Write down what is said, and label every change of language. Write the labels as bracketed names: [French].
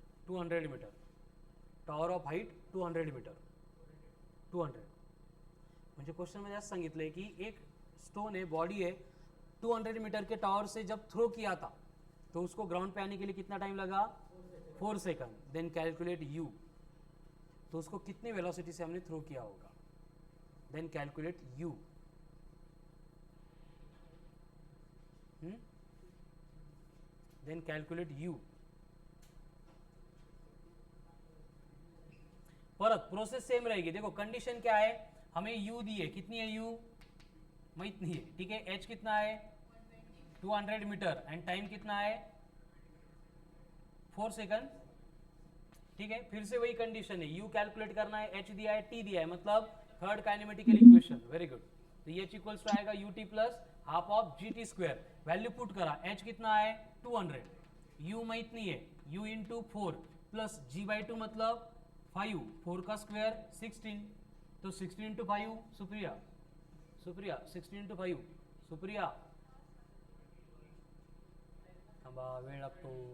[English] Meter tower of height 200 meter. [Marathi] 200 म्हणजे question मध्ये असं सांगितलंय की एक [Hindi] स्टोन है, बॉडी है, 200 मीटर के टावर से जब थ्रो किया था तो उसको ग्राउंड पे आने के लिए कितना टाइम लगा? 4 सेकंड. [English] Then calculate u. [Hindi] तो उसको कितनी वेलोसिटी से हमने थ्रो किया होगा? [English] Then calculate u. Then calculate u. [Hindi] परत प्रोसेस सेम रहेगी. देखो कंडीशन क्या है, हमें u दी है, कितनी है u? माहित नहीं है. ठीक है, h कितना है? 200 मीटर एंड टाइम कितना है? 4 सेकंड. ठीक है, फिर से वही कंडीशन है, u कैलकुलेट करना है, h दिया है, t दिया है, मतलब third kinematical equation. Very good. तो ये इक्वल्स टू आएगा ut plus half of gt square. Value put करा, h कितना है? 200. u माहित नहीं है, u इंटू 4 प्लस g/2 मतलब 5, 4 का स्क्वायर 16. [Marathi] तो 16 इंटू 5, सुप्रिया 16 इंटू 5, सुप्रिया वेळ लागतो.